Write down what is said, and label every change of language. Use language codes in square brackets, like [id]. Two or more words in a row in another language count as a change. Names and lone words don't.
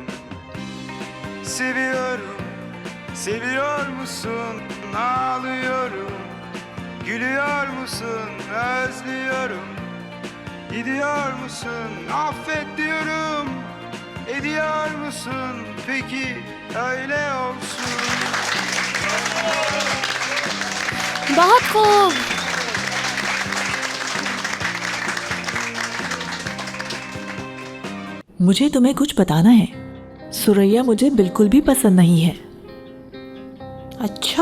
[tr] Seviyorum, seviyor musun? Ağlıyorum, gülüyor musun? Özlüyorum, gidiyor musun? Affet diyorum, ediyor musun? Peki öyle olsun. [hi] बहुत खूब। मुझे तुम्हें कुछ बताना है। सुरैया मुझे बिल्कुल भी पसंद नहीं है। अच्छा?